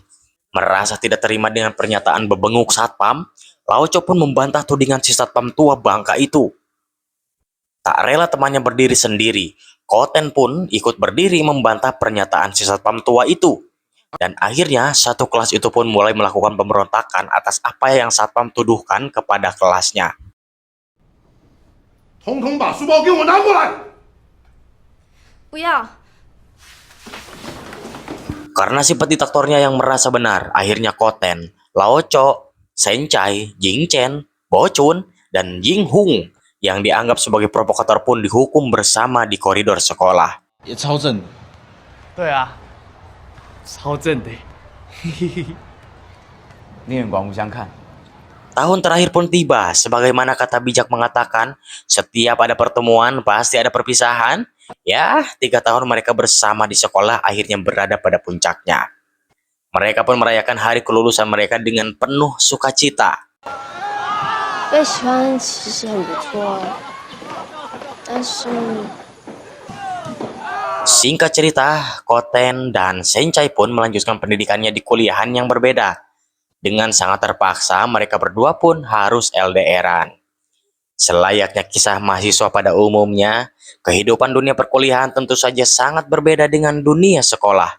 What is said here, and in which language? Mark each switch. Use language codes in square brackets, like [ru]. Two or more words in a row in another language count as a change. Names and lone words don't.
[id] Merasa tidak terima dengan pernyataan bebenguk satpam, Lao Cho pun membantah tudingan si satpam tua bangka itu. Tak rela temannya berdiri sendiri, Koten pun ikut berdiri membantah pernyataan si satpam tua itu. Dan akhirnya satu kelas itu pun mulai melakukan pemberontakan atas apa yang satpam tuduhkan kepada kelasnya. [zh] 统统把书包给我拿过来！不要， [id] Karena sifat diktatornya yang merasa benar, akhirnya Koten, Lao Cho, Senchai, Jing Chen, Bo Chun, dan Jing Hung yang dianggap sebagai provokator pun dihukum bersama di koridor sekolah. [zh] 也超正的。对啊，超正的，令人刮目相看。 [id] Tahun terakhir pun tiba, sebagaimana kata bijak mengatakan, setiap ada pertemuan pasti ada perpisahan. Ya, 3 tahun mereka bersama di sekolah akhirnya berada pada puncaknya. Mereka pun merayakan hari kelulusan mereka dengan penuh sukacita. [zh] 被喜欢其实很不错，但是 [id] Singkat cerita, Koten dan Senchai pun melanjutkan pendidikannya di kuliahan yang berbeda. Dengan sangat terpaksa, mereka berdua pun harus LDRan. Selayaknya kisah mahasiswa pada umumnya, kehidupan dunia perkuliahan tentu saja sangat berbeda dengan dunia sekolah.